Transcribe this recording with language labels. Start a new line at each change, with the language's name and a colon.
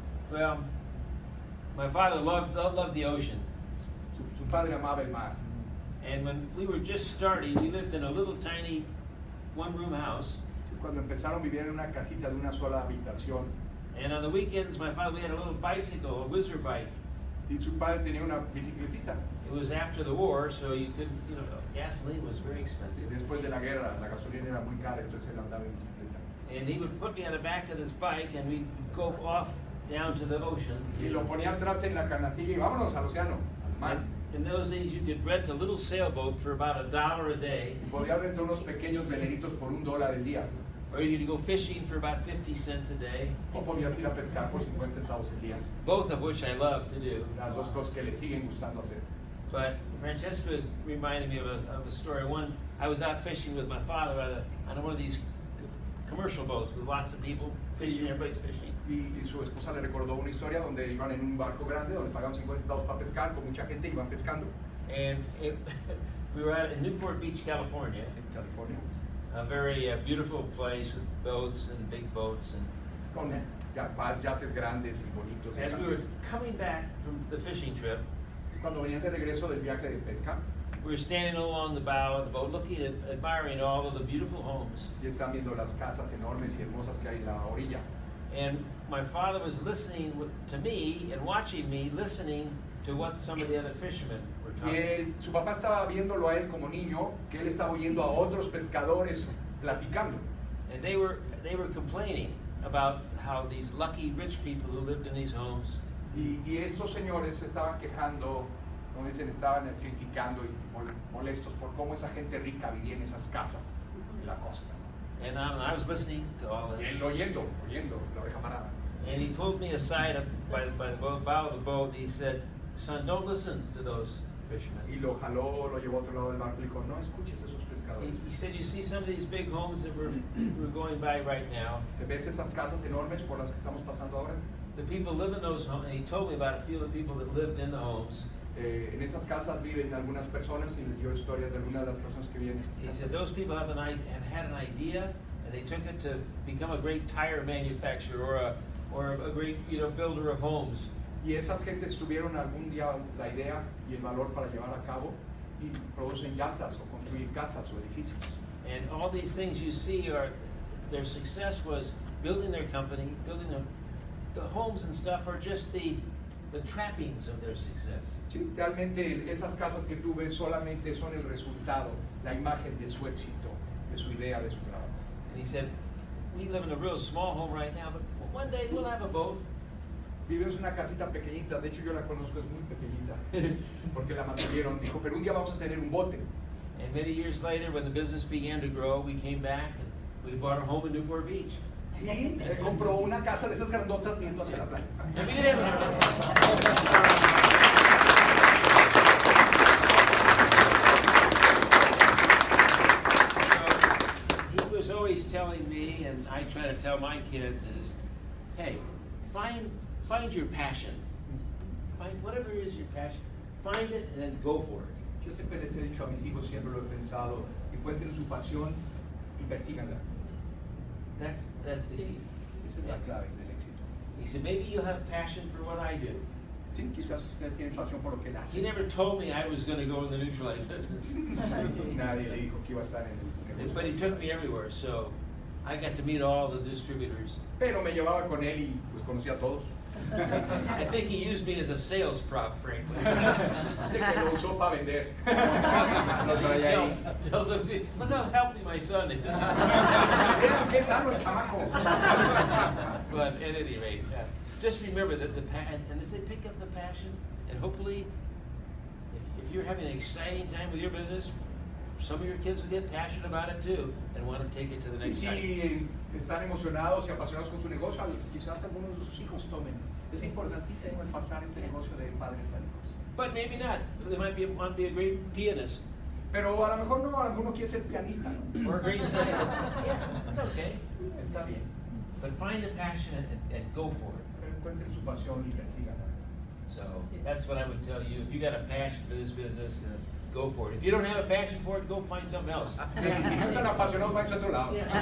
English: Well, my father loved the ocean.
Spanish: Su padre amaba el mar.
English: And when we were just starting, we lived in a little tiny one-room house.
Spanish: Cuando empezaron a vivir en una casita de una sola habitación,
English: And on the weekends, my father, we had a little bicycle, a whizzer bike.
Spanish: y su padre tenía una bicicletita.
English: It was after the war, so you couldn't, gasoline was very
Spanish: Y
English: expensive.
Spanish: después de la guerra, la gasolina era muy cara, entonces él andaba en bicicleta.
English: And he would put me on the back of this bike, and we'd go off down to the ocean.
Spanish: Y lo ponía atrás en la canastilla y vámonos al océano, al mar.
English: In those days, you could rent a little sailboat for about $1 a day,
Spanish: Y podía rentar unos pequeños veleritos por $1 el día.
English: or you could go fishing for about 50 cents a day,
Spanish: O podías ir a pescar por 50 centavos el día.
English: both of which I love to do.
Spanish: Las dos cosas que le siguen gustando hacer.
English: But Francesca is reminding me of a story. One, I was out fishing with my father on one of these commercial boats with lots of people fishing, everybody's fishing.
Spanish: Y su esposa le recordó una historia donde iban en un barco grande, donde pagaban 50 centavos para pescar, con mucha gente iban pescando
English: And we were in Newport Beach, California,
Spanish: en California,
English: a very beautiful place with boats and big boats. And
Spanish: con yates grandes y bonitos.
English: as we were coming back from the fishing trip,
Spanish: Cuando venían de regreso del viaje de pesca,
English: we were standing along the bow of the boat, looking at, admiring all of the beautiful homes.
Spanish: y están viendo las casas enormes y hermosas que hay en la orilla.
English: And my father was listening to me and watching me, listening to what some of the other fishermen were
Spanish: Y
English: talking.
Spanish: su papá estaba viéndolo a él como niño, que él estaba oyendo a otros pescadores platicando.
English: And they were complaining about how these lucky rich people who lived in these homes,
Spanish: Y estos señores se estaban quejando, como dicen, estaban criticando y molestos por cómo esa gente rica vivía en esas casas en la costa.
English: and I was listening to all
Spanish: Y
English: this.
Spanish: él oyendo, la oreja parada.
English: And he pulled me aside by the bow of the boat, and he said, "Son, don't listen to those fishermen."
Spanish: Y lo jaló, lo llevó a otro lado del barco y dijo, no escuches a esos pescadores.
English: He said, "You see some of these big homes that we're going by right now.
Spanish: ¿Se ves esas casas enormes por las que estamos pasando ahora?
English: The people live in those homes." And he told me about a few of the people that lived in the homes.
Spanish: En esas casas viven algunas personas y les dio historias de algunas de las personas que viven en esas
English: He
Spanish: casas.
English: said those people have had an idea, and they took it to become a great tire manufacturer or a great builder of homes.
Spanish: Y esas gentes tuvieron algún día la idea y el valor para llevar a cabo y producen llantas o construir casas o edificios.
English: And all these things you see their success was building their company, building the homes and stuff are just the trappings of their success.
Spanish: Sí, realmente esas casas que tú ves solamente son el resultado, la imagen de su éxito, de su idea, de su trabajo.
English: And he said, we live in a real small home right now, but one day we'll have a boat.
Spanish: Vivimos en una casita pequeñita, de hecho yo la conozco, es muy pequeñita, porque la mantuvieron. Dijo, pero un día vamos a tener un bote.
English: And many years later, when the business began to grow, we came back and we bought a home in Newport Beach.
Spanish: Y él compró una casa de esas grandotas viendo hacia la playa.
English: And we didn't So, he was always telling me, and I try to tell my kids, is, hey, find your passion. Find whatever is your passion. Find it and then go for it.
Spanish: Yo siempre les he dicho a mis hijos, siempre lo he pensado, encuentren su pasión y persíganla.
English: That's the key.
Spanish: Esa es la clave del éxito.
English: He said, maybe you'll have passion for what I do.
Spanish: Sí, quizás ustedes tienen pasión por lo que él
English: He
Spanish: hace.
English: never told me I was going to go in the Nutrilite business.
Spanish: Nadie le dijo que iba a estar en el negocio.
English: But he took me everywhere, so I got to meet all the distributors.
Spanish: Pero me llevaba con él y pues conocía a todos.
English: I think he used me as a sales prop, frankly.
Spanish: Dice que lo usó para vender. Lo traía ahí.
English: Tells him, look how healthy my son is.
Spanish: Mira, qué sano el chamaco.
English: But at any rate, just remember that and if they pick up the passion, and hopefully, if you're having an exciting time with your business, some of your kids will get passionate about it too and want to take it to the
Spanish: Y
English: next time.
Spanish: si están emocionados y apasionados con su negocio, quizás algunos de sus hijos tomen. Es importantísimo el pasar este negocio de padres a hijos.
English: But maybe not. They might be a great pianist
Spanish: Pero a lo mejor no, alguno quiere ser pianista, ¿no?
English: or a great singer. Yeah, that's okay.
Spanish: Está bien.
English: But find the passion and go for it.
Spanish: Pero encuentren su pasión y persíganla.
English: So that's what I would tell you. If you got a passion for this business, go for it. If you don't have a passion for it, go find something else.
Spanish: Si no están apasionados, váyanse a otro lado.